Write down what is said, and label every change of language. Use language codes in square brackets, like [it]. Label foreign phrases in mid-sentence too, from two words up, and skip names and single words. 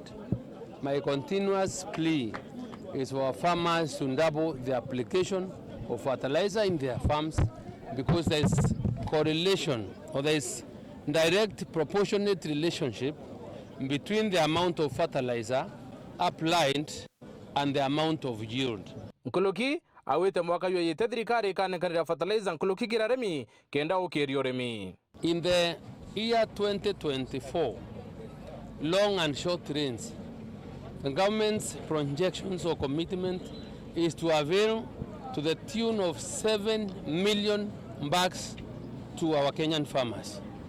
[en] My continuous plea is for our farmers to double the application of fertilizer in their farms, because there is correlation, or there is direct proportionate relationship between the amount of fertilizer applied and the amount of yield. [mer] Nkuluki awete mwaka yo yete thirikari kanenganira fertilizer nkuluki kiraremi kenda ukirio URIMI. [en] In the year 2024, long and short range, the government's projections or commitment is to avail to the tune of 7 million bags to our Kenyan farmers,